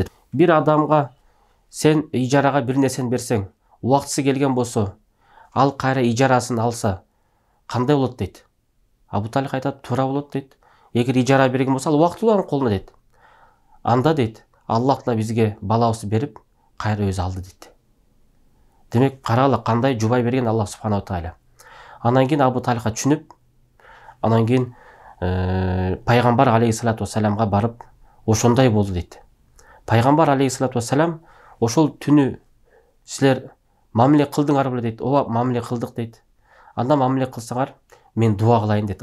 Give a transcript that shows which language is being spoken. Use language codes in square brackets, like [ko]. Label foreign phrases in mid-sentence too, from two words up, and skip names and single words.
[ky] Бир адамга сен ижарага бир нерсени берсең, убактысы келген болсо, ал кайра ижарасын алса, кандай болот" дейт. Абу Тальха айтат: "Туура болот" дейт. "Эгер ижара берген болсо, ал убактылуу анын колуна" дейт. "Анда" дейт, "Аллах да бизге балабызды берип, кайра өзү алды" дейт. Демек, карагыла кандай жубай берген Аллах [ar] سبحانه تعالى. [ky] Андан кийин Абу Тальха түшүнүп, андан кийин пайгамбар [ar] عليه الصلاة والسلام [ky] барып, ошондой болду дейт. Пайгамбар [ar] عليه الصلاة والسلام [ky] ошол түнү силер мамиле кылдыңар беле дейт. "Ооба, мамиле кылдык" дейт. "Анда мамиле кылсаңар, мен дуа кылайын" дейт.